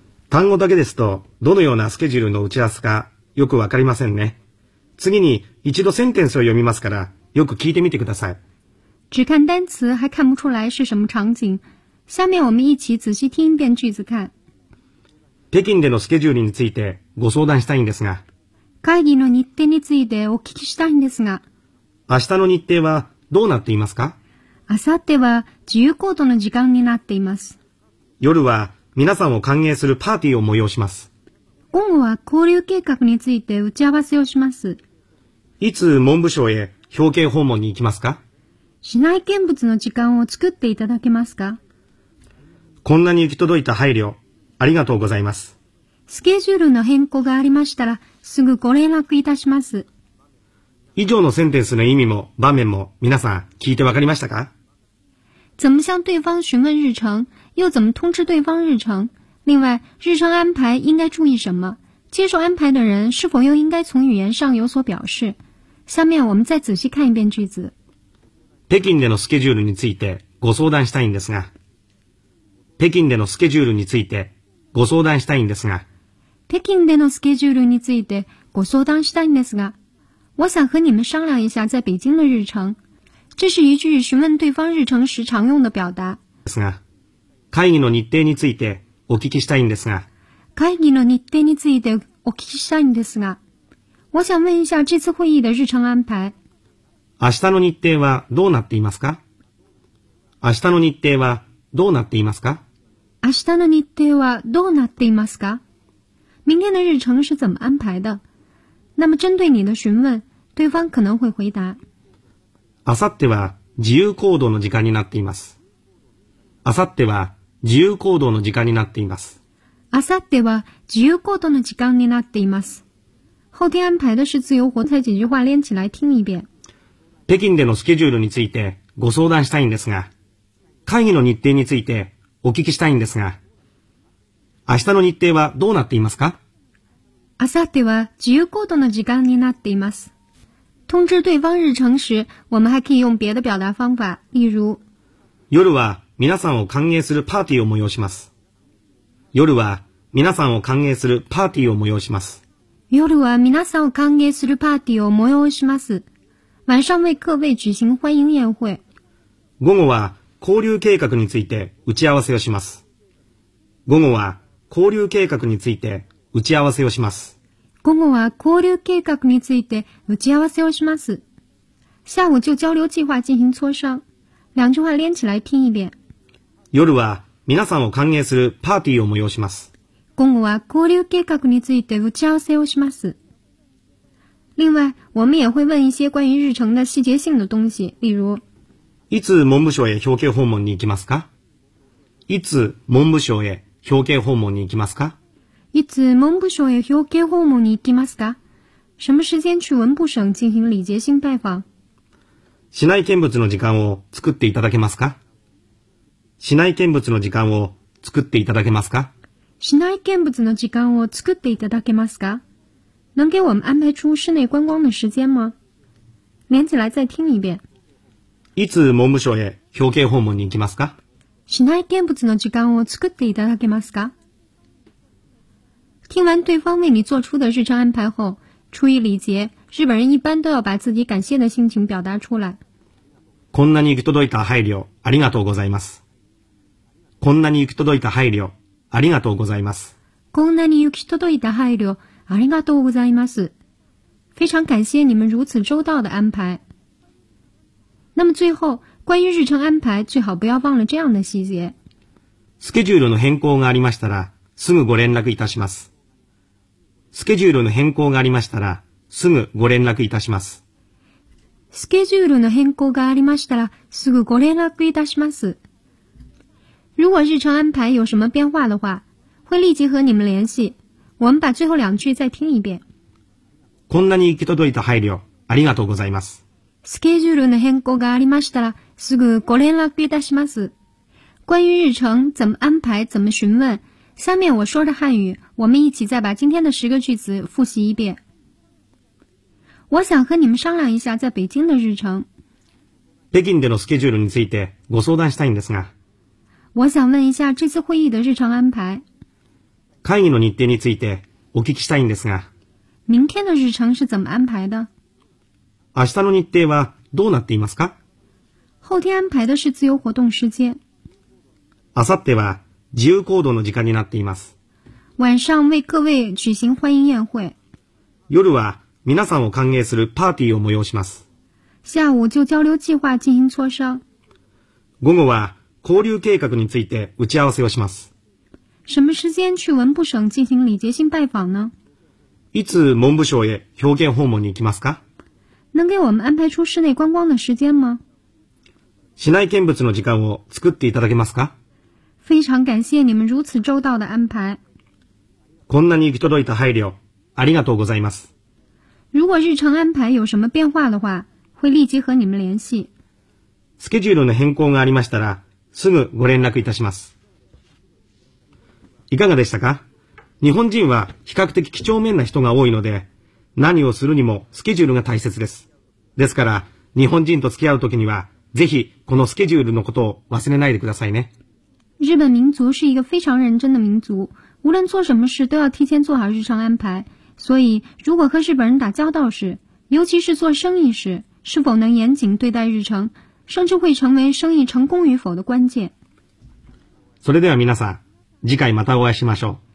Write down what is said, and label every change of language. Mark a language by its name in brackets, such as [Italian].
[Japanese] 単語だけですと、どのようなスケジュールの打ち合わせかよくわかりませんね。次に一度センテンスを読みますから、よく聞いてみてください。 [Chinese] 只看单词还看不出来是什么场景。下面我们一起仔细听一遍句子看。 [Japanese] 北京でのスケジュールについてご相談したいんですが。会議の日程についてお聞きしたいんですが。明日の日程はどうなっていますか？明後日は自由行動の時間になっています。夜は、皆さんを歓迎するパーティーを催します。午後は交流計画について打ち合わせをします。いつ文部省へ表敬訪問に行きますか？市内見物の時間を作っていただけますか？こんなに行き届いた配慮、ありがとうございます。スケジュールの変更がありましたら、すぐご連絡いたします。以上のセンテンスの意味も場面も皆さん聞いてわかりましたか？ [Chinese] 怎么向对方询问日程，又怎么通知对方日程？另外，日程安排应该注意什么？接受安排的人是否又应该从语言上有所表示？下面我们再仔细看一遍句子。 [Japanese] 北京でのスケジュールについてご相談したいんですが。北京でのスケジュールについてご相談したいんですが。北京でのスケジュールについてご相談したいんですが。 [Chinese] 我想和你们商量一下在北京的日程。这是一句询问对方日程时常用的表达。 [Japanese] ですが、会議の日程についてお聞きしたいんですが。会議の日程についてお聞きしたいんですが。 [Chinese] 我想问一下这次会议的日程安排。 [Japanese] 明日の日程はどうなっていますか？明日の日程はどうなっていますか？明日の日程はどうなっていますか？ [Chinese] 明天的日程是怎么安排的？那么针对你的询问，对方可能会回答。 [Japanese] 明後日は自由行動の時間になっています。明後日は自由行動の時間になっています。明後日は自由行動の時間になっています。 [Chinese] 后天安排的是自由活动。几句话连起来听一遍。 [Japanese] 北京でのスケジュールについてご相談したいんですが、会議の日程についてお聞きしたいんですが、明日の日程はどうなっていますか？明後日は自由行動の時間になっています。 [Chinese] 通知对方日程时，我们还可以用别的表达方法，例如。 [Japanese] 夜は皆さんを歓迎するパーティーを催します。夜は皆さんを歓迎するパーティーを催します。夜は皆さんを歓迎するパーティーを催します。 [Chinese] 晚上为各位举行欢迎宴会。 [Japanese] 午後は交流計画について打ち合わせをします。午後は交流計画について打ち合わせをします。午後は交流計画について打ち合わせをします。 [Chinese] 下午就交流计划进行磋商。两句话连起来听一遍。 [Japanese] 夜は皆さんを歓迎するパーティーを催します。午後は交流計画について打ち合わせをします。 [Chinese] 另外，我们也会问一些关于日程的细节性的东西，例如。 [Japanese] いつ文部省へ表敬訪問に行きますか？いつ文部省へ表敬訪問に行きますか？いつ文部省へ表敬訪問に行きますか？ [Chinese] 什么时间去文部省进行礼节性拜访？ [Japanese] 市内見物の時間を作っていただけますか？市内見物の時間を作っていただけますか？市内見物の時間を作っていただけますか？ [Chinese] 能给我们安排出室内观光的时间吗？连起来再听一遍。 [Japanese] いつ文部省へ表敬訪問に行きますか？市内見物の時間を作っていただけますか？ [Chinese] 听完对方为你做出的日程安排后，出于礼节，日本人一般都要把自己感谢的心情表达出来。 [Japanese] こんなに行き届いた配慮ありがとうございます。こんなに行き届いた配慮ありがとうございます。こんなに行き届いた配慮ありがとうございます。 [Chinese] 非常感谢你们如此周到的安排。那么最后，关于日程安排，最好不要忘了这样的细节。 [Japanese] スケジュールの変更がありましたら、すぐご連絡いたします。スケジュールの変更がありましたら、すぐご連絡いたします。スケジュールの変更がありましたら、すぐご連絡いたします。 [Chinese] 如果日程安排有什么变化的话，会立即和你们联系。我们把最后两句再听一遍。 [Japanese] こんなに行き届いた配慮、ありがとうございます。スケジュールの変更がありましたら、すぐご連絡いたします。 [Chinese] 关于日程、怎么安排、怎么询问、下面我说的汉语、我们一起再把今天的十个句子复习一遍。我想和你们商量一下在北京的日程。 [Japanese] 北京でのスケジュールについてご相談したいんですが。 [Chinese] 我想问一下这次会议的日程安排。 [Japanese] 会議の日程についてお聞きしたいんですが。 [Chinese] 明天的日程是怎么安排的？ [Japanese] 明日の日程はどうなっていますか？ [Chinese] 后天安排的是自由活动时间。 [Japanese] 明後日は自由行動の時間になっています。 [Chinese] 晚上为各位举行欢迎宴会。 [Japanese] 夜は皆さんを歓迎するパーティーを催します。 [Chinese] 下午就交流计划进行磋商。 [Japanese] 午後は交流計画について打ち合わせをします。 [Chinese] 什么时间去文部省进行礼节性拜访呢？ [Japanese] いつ文部省へ表敬訪問に行きますか？ [Chinese] 能给我们安排出室内观光的时间吗？ [Japanese] 市内見物の時間を作っていただけますか？ [Chinese] 非常感谢你们如此周到的安排。 [Japanese] こんなに行き届いた配慮、ありがとうございます。 [Chinese] 如果日程安排有什么变化的话，会立即和你们联系。 [Japanese] スケジュールの変更がありましたら、すぐご連絡いたします。いかがでしたか？日本人は比較的几帳面な人が多いので、何をするにもスケジュールが大切です。ですから、日本人と付き合うときには、ぜひこのスケジュールのことを忘れないでくださいね。 [Chinese] 日本民族是一个非常认真的民族，无论做什么事都要提前做好日程安排。所以，如果和日本人打交道时，尤其是做生意时，是否能严谨对待日程，甚至会成为生意成功与否的关键。 [Japanese] それでは皆さん、次回またお会いしましょう。